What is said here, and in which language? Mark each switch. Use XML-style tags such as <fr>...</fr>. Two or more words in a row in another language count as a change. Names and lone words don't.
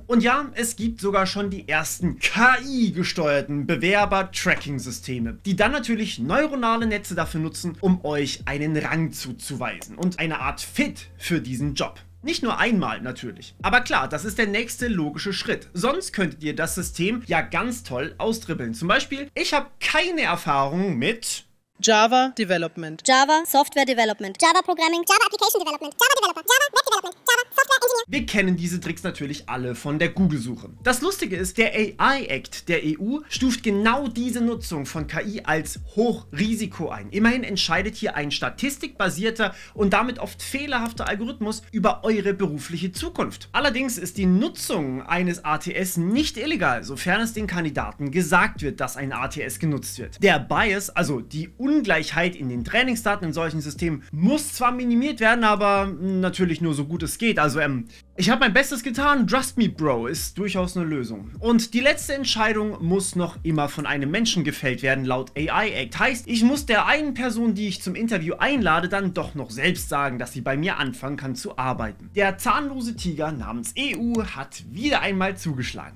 <de>Und ja, es gibt sogar schon die ersten KI-gesteuerten Bewerber-Tracking-Systeme, die dann natürlich neuronale Netze dafür nutzen, um euch einen Rang zuzuweisen und eine Art Fit für diesen Job. Nicht nur einmal natürlich. Aber klar, das ist der nächste logische Schritt. Sonst könntet ihr das System ja ganz toll austribbeln. Zum Beispiel, ich habe keine Erfahrung mit</de> <en>Java Development, Java Software Development, Java Programming, Java Application Development, Java Developer, Java Web Development, Java Software Engineer.</en> <de>Wir kennen diese Tricks natürlich alle von der Google-Suche. Das Lustige ist, der AI-Act der EU stuft genau diese Nutzung von KI als Hochrisiko ein. Immerhin entscheidet hier ein statistikbasierter und damit oft fehlerhafter Algorithmus über eure berufliche Zukunft. Allerdings ist die Nutzung eines ATS nicht illegal, sofern es den Kandidaten gesagt wird, dass ein ATS genutzt wird. Der Bias, also die Ungleichheit in den Trainingsdaten in solchen Systemen, muss zwar minimiert werden, aber natürlich nur so gut es geht. Also ich habe mein Bestes getan,</de> <en>trust me bro,</en> <de>ist durchaus eine Lösung. Und die letzte Entscheidung muss noch immer von einem Menschen gefällt werden, laut AI Act. Heißt, ich muss der einen Person, die ich zum Interview einlade, dann doch noch selbst sagen, dass sie bei mir anfangen kann zu arbeiten. Der zahnlose Tiger namens EU hat wieder einmal zugeschlagen.</de>